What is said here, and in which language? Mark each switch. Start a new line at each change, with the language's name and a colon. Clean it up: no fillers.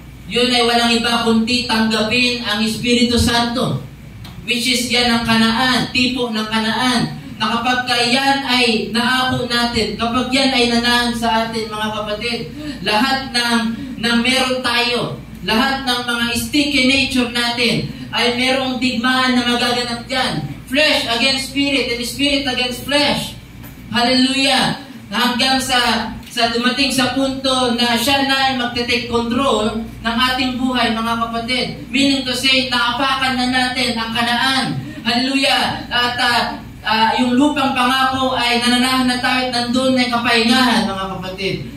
Filipino: Yun ay walang iba kundi tanggapin ang Espiritu Santo,
English: which is
Filipino: yan ang Kanaan, tipo ng Kanaan, na kapag yan ay naako natin, kapag yan ay nanahan sa atin, mga kapatid, lahat ng meron tayo, lahat ng mga sticky nature natin, ay merong digmaan na magaganap dyan.
English: Flesh against spirit, and spirit against flesh. Hallelujah!
Filipino: Hanggang sa dumating sa punto na siya na ay magte-take control ng ating buhay, mga kapatid.
English: Meaning to say,
Filipino: naapakan na natin ang Kanaan. Hallelujah! At yung lupang pangako ay nananahan na tayo at nandun na kapahingahan, mga kapatid.